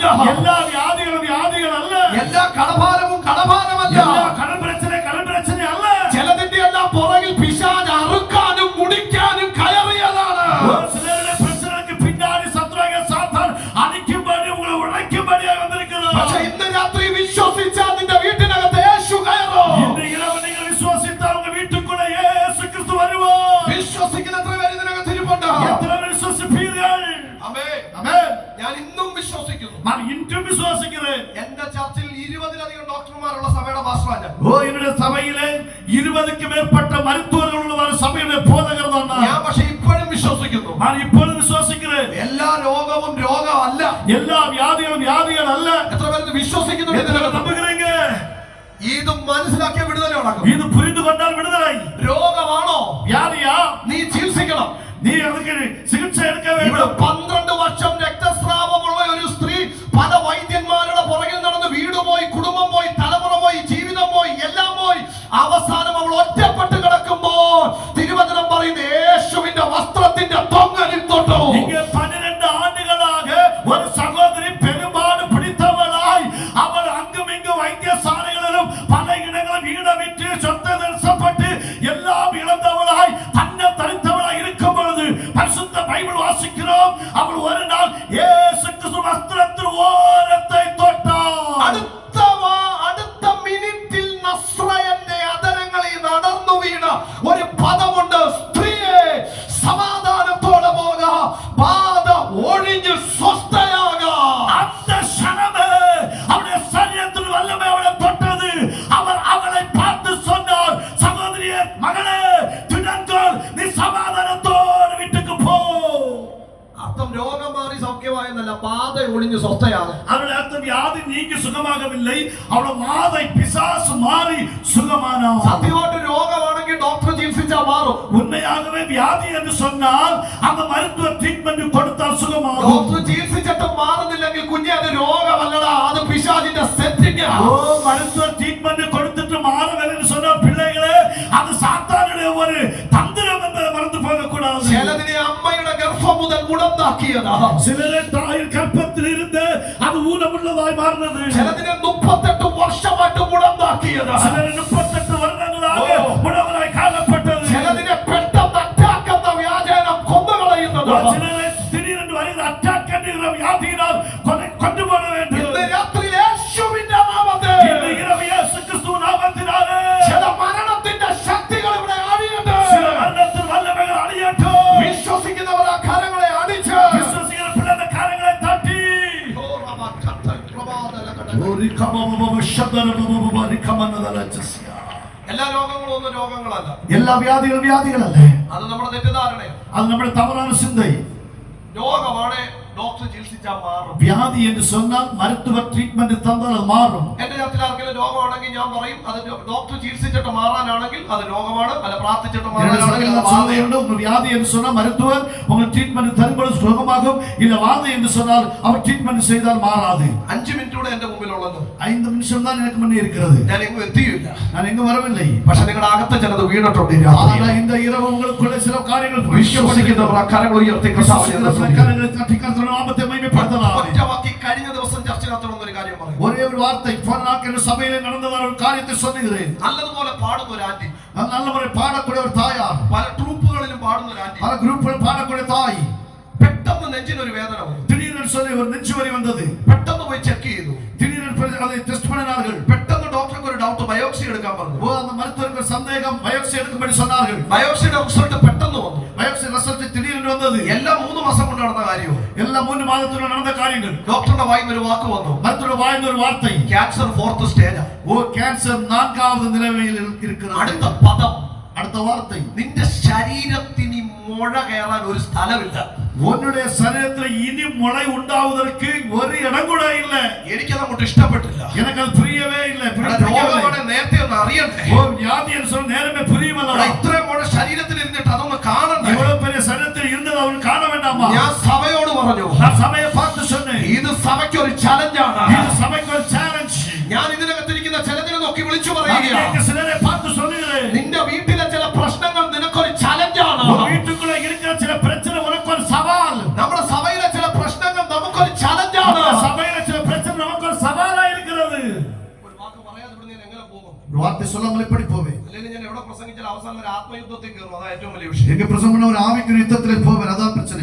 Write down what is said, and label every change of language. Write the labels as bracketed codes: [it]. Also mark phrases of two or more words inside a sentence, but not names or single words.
[ta] எல்லா வியாதிகளும் வியாதிகள் அல்ல, [ml] എല്ലാ കടഭാരവും കടഭാരമല്ല, [ta] எல்லா கடன் பிரச்சனை அல்ல. [ml] ചിലതിന്റെ എല്ലാം പുറകിൽ പിശാച് അറുക്കാനും മുടിക്കാനും കയറിയതാണ്. [ta] ஒரு சிலருடைய பிரச்சனைக்கு பின்னாடி சத்துருவாகிய சாத்தான் அடிக்கும்படி உங்களை உழைக்கும்படியாக வந்திருக்கிறார். [ml] പക്ഷേ ഇന്ന് രാത്രി വിശ്വസിച്ചാൽ നിന്റെ വീട്ടിനകത്ത് യേശു കയറും. [ta] இந்த இரவு நீங்கள் விசுவாசித்தால் உங்க வீட்டுக்குள்ள இயேசு கிறிஸ்து வருவார். [ml] വിശ്വസിക്കുന്ന എത്ര പേര് ഇതിനകത്ത് ഇരിപ്പുണ്ട്? [ta] எத்தனை பேர் விசுவாசிப்பீர்கள்? [ml] ആമേൻ. [ta] ஆமென். [ml] ഞാൻ ഇന്നും വിശ്വസിക്കുന്നു. [ta] நான் இன்றும் விசுவாசிக்கிறேன். [ml] എന്റെ ചർച്ചിൽ 20-ലധികം ഡോക്ടർമാരുള്ള സഭയുടെ പാസ്റ്ററാണ്. [ta] ஓ என்னுடைய சபையிலே 20க்கு மேற்பட்ட மருத்துவர்கள் உள்ள சபையுடைய போதகர் தான் நான். [ml] ഞാൻ പക്ഷേ ഇപ്പോഴും വിശ്വസിക്കുന്നു. [ta] நான் இப்பொழுது விசுவாசிக்கிறேன். [ml] എല്ലാ രോഗവും രോഗമല്ല. [ta] எல்லா வியாதிகளும் வியாதிகள் அல்ல. [ml] എത്ര പേര് വിശ്വസിക്കുന്നു? [ta] எத்தனை பேர் நம்புகிறீங்க? [ml] ഇത് മനസ്സിലാക്കിയ വിടുതല ഉണ്ടാകും. [ta] இது புரிந்து கொண்டால் விடுதலை. [ml] രോഗമാണോ? [ta] வியாதியா? [ml] നീ ചികിത്സിക്കണം. [ta] நீ அதுக்கு சிகிச்சை எடுக்க [ml] ഇവിടെ [ta] வேண்டும். [ml] 12 വർഷം രക്തസ്രാവമുള്ള ഒരു സ്ത്രീ പല വൈദ്യന്മാരുടെ പുറകിൽ നടന്ന് വീട് പോയി, കുടുംബം പോയി, തലമുറ പോയി, ജീവിതം പോയി, എല്ലാം പോയി. അവസാനം അവൾ ഒറ്റപ്പെട്ട് കിടക്കുമ്പോൾ തിരുവചനം പറയുന്ന യേശുവിന്റെ വസ്ത്രത്തിന്റെ തൊങ്ങലിൽ തൊട്ടു. [ta] இங்கே 12 ஆண்டுகளாக ஒரு சகோதரி பெரும்பாடு பிடித்தவளாய் அவள் அங்கும் இங்கும் வைத்தியசாலைகளிலும் பல இடங்களும் வீட விட்டு சொத்தை நஷ்டப்பட்டு எல்லாம் இழந்தவளாய் தன்னை தரித்தவளாய் இருக்கும் பொழுது பரிசுத்த பைபிள் வாசிக்கிறோம், அவள் ஒரு நாள் இயேசு கிறிஸ்து வஸ்திரத்தின் ஓரத்தை தொட்டாள். [ml] അടുത്ത മിനിറ്റിൽ നസ്രയന്റെ അധരങ്ങളിൽ നടന്നു വീണ ഒരു പദമുണ്ട്, സ്ത്രീയെ സമാധാനത്തോടെ പോകാ, ബാധ ഒഴിഞ്ഞ് സ്വസ്ഥയാകാം. [ta] அந்த க்ஷணமே அவளுடைய சரீரத்தில் வல்லமை அவளை தொட்டது. அவர் அவளை பார்த்து சொன்னார், சகோதரியே, மகளே, திடன்கொள், நீ சமாதானத்தோடு வீட்டுக்கு போ. [ml] അർത്ഥം രോഗം മാറി സൗഖ്യമായെന്നല്ല, ബാധ ഒഴിഞ്ഞ് സ്വസ്ഥയാണ്. [ta] அவளுடைய அர்த்தம் வியாதி நீங்கி சுகமாகவில்லை, அவளோட வாதை பிசாசு மாறி சுகமானாள். [ml] സത്യമായിട്ട് രോഗമാണെങ്കിൽ ഡോക്ടർ ചികിത്സിച്ചാൽ മാറും. [ta] உண்மையாகவே வியாதி என்று சொன்னால் அந்த மருத்துவ ட்ரீட்மெண்ட் கொடுத்தால் சுகமாகும். [ml] ഡോക്ടർ ചികിത്സിച്ചിട്ട് മാറുന്നില്ലെങ്കിൽ കുഞ്ഞെ അത് രോഗമല്ലടാ, അത് പിശാചിന്റെ സെറ്റിംഗ്. [ta] ஓ மருத்துவ ட்ரீட்மெண்ட் கொடுத்துட்டு மாறவில்லைன்னு சொன்ன பிள்ளைகளே, அது சாத்தானுடைய ஒரு தந்திரம் என்பதை மறந்து போக கூடாது. [ml] ചിലതിനെ അമ്മയുടെ ഗർഭം മുതൽ മുടന്താക്കിയതാ. [ta] சிலரை தாயின் கற்பத்தில் இருந்து அது ஊனமுள்ளதாய் மாறினது. [ml] ചിലതിനെ 38 വർഷമായിട്ട് മുടന്താക്കിയതാ. [ta] சிலரை 38 வருடங்களாக முடவராய் காணப்பட்டது. [ml] ചിലതിനെ പെട്ടെന്ന് അറ്റാക്ക് എന്ന വ്യാജേനം കൊന്നുകളയുന്നത്. [ta] சிலரை திடீரென்று வருகிற அட்டாக் என்கிற வியாதியினால் கொண்டு போக வேண்டும். [ml] ഇന്ന് രാത്രി യേശുവിന്റെ നാമത്തിൽ, [ta] இன்று இரவு இயேசு கிறிஸ்து நாமத்தினாலே [ml] ചില മരണത്തിന്റെ ശക്തികൾ ഇവിടെ അഴിയട്ടെ. [ta] சில மரணத்தின் வல்லமைகள் அழியட்டும். [ml] വിശ്വസിക്കുന്നവർ ആ കരങ്ങളെ അടിച്ച് [ta] விசுவாசிக்கிற பிள்ளைங்க காரங்களை தட்டி [ml] എല്ലാ രോഗങ്ങളും ഒന്നും രോഗങ്ങളല്ല. [ta] எல்லா வியாதிகளும் வியாதிகள் அல்ல. [ml] അത് നമ്മുടെ തെറ്റിദ്ധാരണയാണ്. [ta] அது நம்முடைய தவறான சிந்தை. [ml] രോഗമാണ് ഡോക്ടർ ചികിത്സിച്ചാൽ മാറും. [ta] வியாதி என்று சொன்னால் மருத்துவ ட்ரீட்மெண்ட் தந்தால் அது மாறும். [ml] എന്റെ ചർച്ചയിൽ ആർക്കെങ്കിലും രോഗമാണെങ്കിൽ ഞാൻ പറയും അത് ഡോക്ടർ ചികിത്സിച്ചിട്ട് മാറാനാണെങ്കിൽ അത് രോഗമാണ്, അല്ല പ്രാർത്ഥിച്ചിട്ട് മാറാനാണെങ്കിൽ അത് വാതയുണ്ട്. [ta] உங்க வியாதி என்று சொன்னால் மருத்துவர் உங்களுக்கு ட்ரீட்மெண்ட் தரும்போது சுகமாகும். இல்ல வாதை என்று சொன்னால் அவர் ட்ரீட்மெண்ட் செய்தால் மாறாது. [ml] 5 മിനിറ്റ് കൂടെ എന്റെ മുമ്പിലുള്ളത്. [ta] 5 നിമിഷം தான் எனக்கு முன்னே இருக்கிறது. [ml] ഞാൻ എങ്ങും എത്തിയില്ല, ഞാൻ എങ്ങും വരവിல்லை. പക്ഷെ നിങ്ങളുടെ അകത്ത് ചിലത് വീണിട്ടുണ്ട്. [ta] ஆனால் இந்த இரவு உங்களுக்குள்ள சில காரியங்கள் [ml] വിശ്വസിക്കുന്നവർ ആ കരങ്ങൾ ഉയർത്തി [ta] கரங்களை தட்டி கர்த்தருடைய நாமத்தை மகிமைப்படுத்தலாம். [ml] ഒറ്റവാക്കി കഴിഞ്ഞ ദിവസം ചർച്ചയിനകത്തുള്ള ഒരു കാര്യം പറയും. [ta] ஒரே ஒரு வார்த்தை போன நாட்கள் சபையிலே நடந்ததான ஒரு காரியத்தை சொல்லுகிறேன். [ml] നല്ലതുപോലെ പാടുന്ന ഒരു ആന്റി, [ta] நல்ல முறை பாடக்கூடிய ஒரு தாயார், [ml] പല ട്രൂപ്പുകളിലും പാടുന്ന ഒരു ആന്റി, [ta] பல குரூப்புகளில் பாடக்கூடிய தாய், [ml] പെട്ടെന്ന് നെഞ്ചിനൊരു വേദന വന്നു. [ta] திடீரென்று சொல்லி ஒரு நெஞ்சு வலி வந்தது. [ml] പെട്ടെന്ന് പോയി ചെക്ക് ചെയ്തു. [ta] திடீரென்று அதை டெஸ்ட் பண்ணினார்கள். [ml] പെട്ടെന്ന് ഡോക്ടർക്ക് ഒരു ഡൗട്ട്, ബയോപ്സി എടുക്കാൻ പറഞ്ഞു. [ta] அந்த மருத்துவருக்கு சந்தேகம், பயோப்சி எடுக்கும்படி சொன்னார்கள். [ml] ബയോപ്സിയുടെ റിസൾട്ട് പെട്ടെന്ന് വന്നു. [ta] பயோப்சி ரிசல்ட் திடீரென்று வந்தது. [ml] എല്ലാം 3 മാസം കൊണ്ട് നടന്ന കാര്യവും, [ta] எல்லாம் 3 மாதத்துல நடந்த காரியங்கள். [ml] ഡോക്ടറുടെ വായിൽ ഒരു വാക്ക് വന്നു. [ta] மருத்துவ வாயில ஒரு வார்த்தை, [en] cancer 4th stage. [ta] கேன்சர் 4வது நிலைமையில் இருக்கிறது. [ml] അടുത്ത പദം, [ta] அடுத்த வார்த்தை, [ml] നിന്റെ ശരീരത്തിന് മുഴ കയറാൻ ഒരു സ്ഥലമില്ല. [ta] உன்னுடைய சரீரத்தில் இனி முளை உண்டாவதற்கு ஒரு இடம் கூட இல்ல. [ml] എനിക്കത് അങ്ങോട്ട് ഇഷ്ടപ്പെട്ടില്ല. [ta] எனக்கு அது புரியவே இல்லை. [ml] രോഗമാണ് നേരത്തെ ഒന്ന് അറിയണ്ടേ. [ta] ஓ வியாதி என்று சொல்ல நேரமே புரியுமல்ல. [ml] ഇത്രയും മുഴ ശരീരത്തിൽ ഇരുന്നിട്ട് അതൊന്ന് കാണണ്ടേ. [ta] இவ்வளவு பெரிய சரீரத்தில் இருந்தது அவன் காண வேண்டாமா? [ml] ഞാൻ സഭയോട് പറഞ്ഞു, [ta] நான் சபையை பார்த்து சொன்னேன், [ml] ഇത് സഭയ്ക്ക് ഒരു ചലഞ്ചാണ്. [ta] இது சபைக்கு ஒரு சேலஞ்ச். [ml] ഞാൻ ഇതിനകത്തിരിക്കുന്ന ചിലതിനെ നോക്കി വിളിച്ചു പറയുകയാണ്, [ta] சிலரை பார்த்து சொல்லுகிறேன், [ml] നിന്റെ വീട്ടിലെ ചില പ്രശ്നങ്ങൾ നിനക്കൊരു ചലഞ്ചാണ്. [ta] வீட்டுக்குள்ள இருக்கிற சில பிரச்சனை உனக்கு ஒரு சவால். [ml] നമ്മുടെ സഭയിലെ ചില പ്രശ്നങ്ങൾ നമുക്കൊരു ചലഞ്ചാണ്. [ta] சபையில சில பிரச்சனை நமக்கு ஒரு சவாலா இருக்கிறது. [ml] ഒരു വാക്ക് പറയാതെ ഇവിടെ ഞാൻ എങ്ങനെ പോകും? [ta] ஒரு வார்த்தை சொல்லாமல் எப்படி போவேன்? [ml] അല്ലെങ്കിൽ ഞാൻ എവിടെ പ്രസംഗിച്ചാൽ അവസാനം ഒരു ആത്മയുദ്ധത്തിൽ കയറും. അതാ ഏറ്റവും വലിയ വിഷയം. [ta] எங்க பிரசംഗം ஒரு ஆவிக்குரிய யுத்தத்திலே போவேன், அதான் பிரச்சனை.